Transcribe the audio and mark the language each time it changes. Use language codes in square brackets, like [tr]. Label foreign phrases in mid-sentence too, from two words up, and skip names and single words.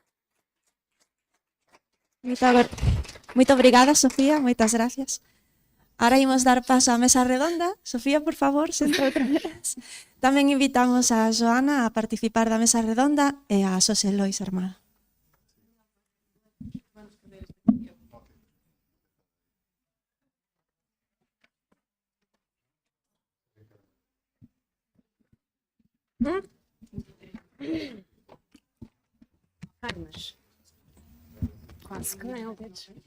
[pt] Muito obrigada, Sofía, [gl] moitas gracias. Ahora imos dar paso á mesa redonda. Sofía, por favor, senta outra vez. Tamén invitamos a Joana a participar da mesa redonda e a Xosé Lois Armada. [pt] Ai, mas quase que não, dedos.